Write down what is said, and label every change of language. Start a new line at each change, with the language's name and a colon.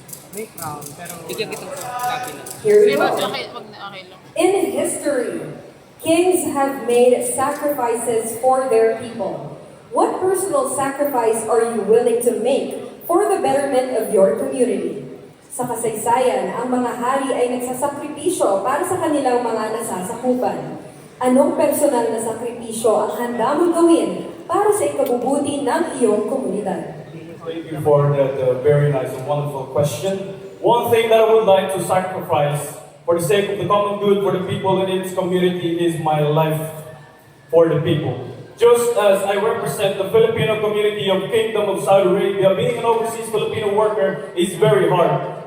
Filipino: May crown, pero... Bigyan kitang copy na.
English: Here we
Filipino: Sige,
English: go.
Filipino: okay, wag na, okay lang.
English: In history, kings have made sacrifices for their people. What personal sacrifice are you willing to make for the betterment of your community?
Filipino: Sa kasaysayan, ang mga hari ay nagsasakripisyo para sa kanilang mga nasasakupan. Anong personal na sakripisyo ang handa mong gawin para sa ikabubuti ng iyong komunidad?
English: Thank you for that very nice and wonderful question. One thing that I would like to sacrifice for the sake of the common good for the people in its community is my life for the people. Just as I represent the Filipino community of Kingdom of Saudi Arabia, being an overseas Filipino worker is very hard.